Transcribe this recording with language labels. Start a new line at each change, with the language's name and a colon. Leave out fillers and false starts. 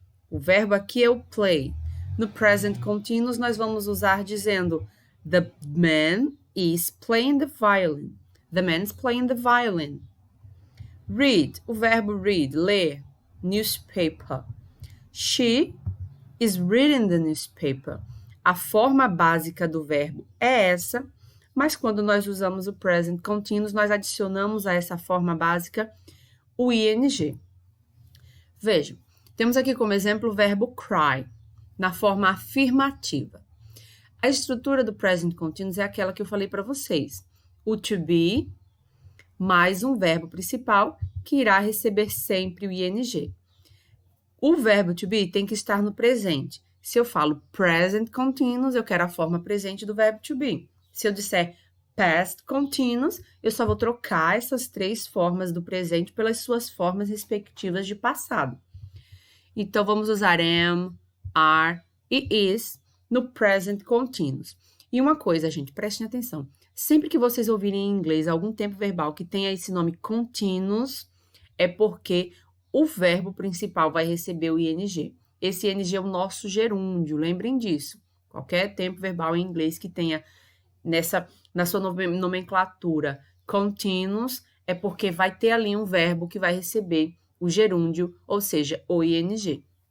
Portuguese: O verbo aqui é o play. No present continuous nós vamos usar dizendo
English: the man is playing the violin. The man is playing the violin. Read.
Portuguese: O verbo read, ler.
English: Newspaper. She is reading the newspaper.
Portuguese: A forma básica do verbo é essa, mas quando nós usamos o present continuous, nós adicionamos a essa forma básica o ing. Vejam, temos aqui como exemplo o verbo cry, na forma afirmativa. A estrutura do present continuous é aquela que eu falei para vocês. O to be mais um verbo principal que irá receber sempre o ing. O verbo to be tem que estar no presente. Se eu falo present continuous, eu quero a forma presente do verbo to be. Se eu disser past continuous, eu só vou trocar essas 3 formas do presente pelas suas formas respectivas de passado. Então, vamos usar am, are e is no present continuous. E uma coisa, gente, prestem atenção. Sempre que vocês ouvirem em inglês algum tempo verbal que tenha esse nome continuous, é porque o verbo principal vai receber o ing. Esse ing é o nosso gerúndio, lembrem disso. Qualquer tempo verbal em inglês que tenha na sua nomenclatura continuous, é porque vai ter ali um verbo que vai receber o gerúndio, ou seja, o ing.